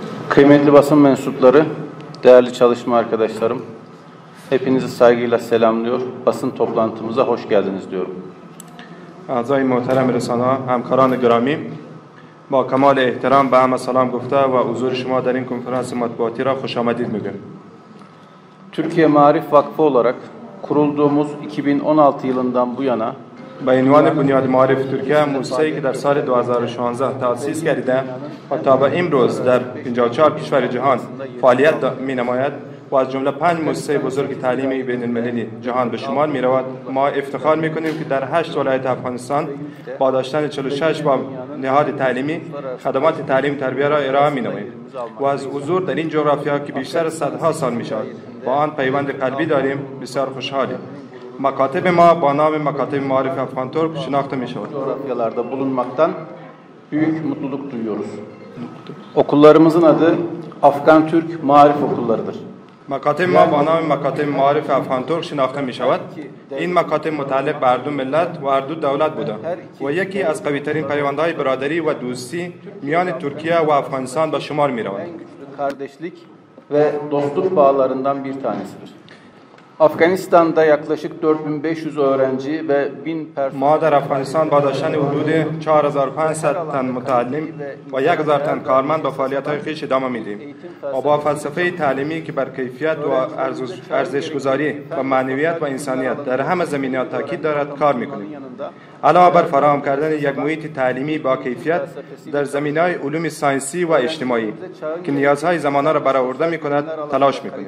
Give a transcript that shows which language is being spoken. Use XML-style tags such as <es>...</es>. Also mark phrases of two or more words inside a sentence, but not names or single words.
<tr>Kıymetli basın mensupları, değerli çalışma arkadaşlarım, hepinizi saygıyla selamlıyor. Basın toplantımıza hoş geldiniz diyorum.</tr> <fa>اعضای محترم رسانه همکاران گرامی با کمال احترام به همه سلام گفته و حضور شما در این کنفرانس مطبوعاتی را خوش آمدید میگم.</fa> <tr>Türkiye Maarif Vakfı olarak kurulduğumuz 2016 yılından bu yana</tr> <fa>به عنوان بنیاد معارف ترکیه موسسه‌ای که در سال 2016 تأسیس گردیده و تا به امروز در 54 کشور جهان فعالیت می‌نماید و از جمله 5 مؤسسه بزرگ تعلیمی بین‌المللی جهان به شمار می‌رود. ما افتخار می‌کنیم که در 8 ولایت افغانستان با داشتن 46 با نهاد تعلیمی خدمات تعلیم تربیت را ارائه می‌نماییم و از حضور در این جغرافیا که بیشتر از صدها سال می‌شود با آن پیوند قلبی داریم بسیار خوشحالیم. مکاتب ما با نام مکاتب معارف افغان ترک شناخته می شود.</fa> <tr>coğrafyalarda bulunmaktan büyük mutluluk duyuyoruz. Okullarımızın adı Afgan Türk Maarif Okullarıdır.</tr> <fa>مکاتب ما با نام مکاتب معارف افغان ترک شناخته می شود. این مکاتب متعلق به اردو ملت و اردو دولت بوده و یکی از قوی‌ترین پیوندهای برادری و دوستی میان ترکیه و افغانستان به شمار می رود.</fa> <tr>Kardeşlik ve dostluk bağlarından bir tanesidir. Afganistan'da yaklaşık 4500 öğrenci ve 1000 personel</tr> <fa>ما در افغانستان با داشتن حدود 4500 تن متعلم و 1000 تن کارمند به فعالیت‌های خویش ادامه میدیم و با فلسفه تعلیمی که بر کیفیت و ارزش‌گذاری و معنویت و انسانیت در همه زمینه‌ها تاکید دارد کار می‌کنیم. علاوه بر فراهم کردن یک محیط تعلیمی با کیفیت در زمینه‌های علوم ساینسی و اجتماعی که نیازهای زمانه را برآورده می‌کند تلاش می‌کنیم.</fa>